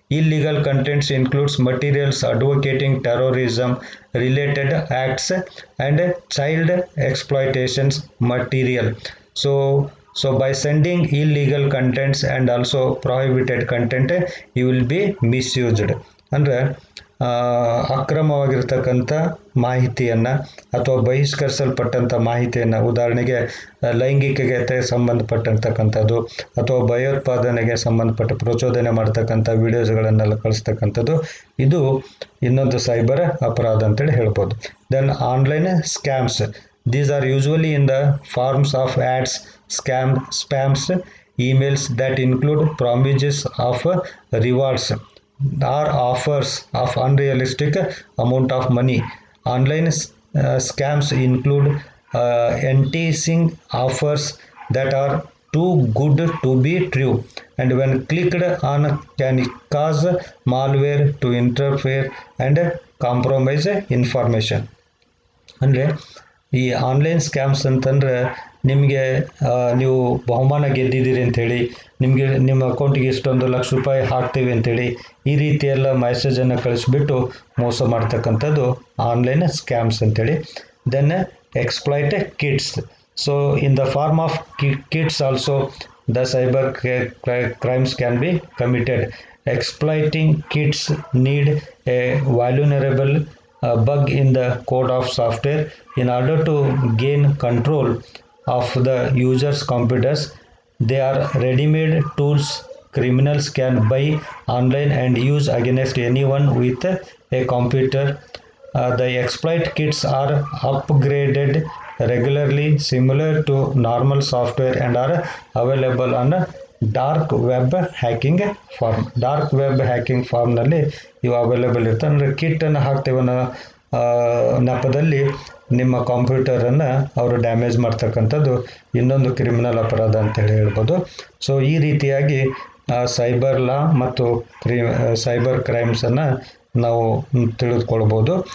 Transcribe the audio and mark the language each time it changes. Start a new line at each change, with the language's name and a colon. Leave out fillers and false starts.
English: Illegal contents includes materials advocating terrorism related acts and child exploitation material. So by sending illegal contents and also prohibited content, you will be misused.
Kannada: ಅಂದರೆ ಅಕ್ರಮವಾಗಿರ್ತಕ್ಕಂಥ ಮಾಹಿತಿಯನ್ನು ಅಥವಾ ಬಹಿಷ್ಕರಿಸಲ್ಪಟ್ಟಂಥ ಮಾಹಿತಿಯನ್ನು, ಉದಾಹರಣೆಗೆ ಲೈಂಗಿಕತೆಗೆ ಸಂಬಂಧಪಟ್ಟಂತಕ್ಕಂಥದ್ದು ಅಥವಾ ಭಯೋತ್ಪಾದನೆಗೆ ಸಂಬಂಧಪಟ್ಟ ಪ್ರಚೋದನೆ ಮಾಡ್ತಕ್ಕಂಥ ವಿಡಿಯೋಸ್ಗಳನ್ನೆಲ್ಲ ಕಳಿಸ್ತಕ್ಕಂಥದ್ದು, ಇದು ಇನ್ನೊಂದು ಸೈಬರ್ ಅಪರಾಧ ಅಂತೇಳಿ ಹೇಳ್ಬೋದು.
English: Then online scams. These are usually in the forms of ads, spams, emails that include promises of rewards or offers of unrealistic amount of money. Online scams include enticing offers that are too good to be true, and when clicked on can cause malware to interfere and compromise information.
Kannada: ಅಂದರೆ ಈ online scams ಅಂತಂದರೆ ನಿಮಗೆ ನೀವು ಬಹುಮಾನ ಗೆದ್ದಿದ್ದೀರಿ ಅಂಥೇಳಿ, ನಿಮಗೆ ನಿಮ್ಮ ಅಕೌಂಟಿಗೆ ಇಷ್ಟೊಂದು ಲಕ್ಷ ರೂಪಾಯಿ ಹಾಕ್ತೀವಿ ಅಂಥೇಳಿ ಈ ರೀತಿ ಎಲ್ಲ ಮೆಸೇಜನ್ನು ಕಳಿಸ್ಬಿಟ್ಟು ಮೋಸ ಮಾಡ್ತಕ್ಕಂಥದ್ದು ಆನ್ಲೈನ್ ಸ್ಕ್ಯಾಮ್ಸ್ ಅಂಥೇಳಿ.
English: Then exploit kids. So in the form of kids also the cyber crimes can be committed. Exploiting kids need a vulnerable bug in the code of software in order to gain control of the user's computers. They are ready-made tools criminals can buy online and use against anyone with a computer. The exploit kits are upgraded regularly, similar to normal software, and are available on dark web hacking form.
Kannada: Dark web hacking ಫಾರ್ಮ್ನಲ್ಲಿ ಇವು available ಇರ್ತವೆ. ಅಂದರೆ ಕಿಟ್ಟನ್ನು ಹಾಕ್ತೇವೆ ಅನ್ನೋ ನೆಪದಲ್ಲಿ ನಿಮ್ಮ ಕಂಪ್ಯೂಟರನ್ನು ಅವರು damage ಮಾಡ್ತಕ್ಕಂಥದ್ದು ಇನ್ನೊಂದು ಕ್ರಿಮಿನಲ್ ಅಪರಾಧ ಅಂತೇಳಿ ಹೇಳ್ಬೋದು. ಸೊ ಈ ರೀತಿಯಾಗಿ ಸೈಬರ್ ಲಾ ಮತ್ತು ಸೈಬರ್ ಕ್ರೈಮ್ಸನ್ನು ನಾವು ತಿಳಿದುಕೊಳ್ಬೋದು.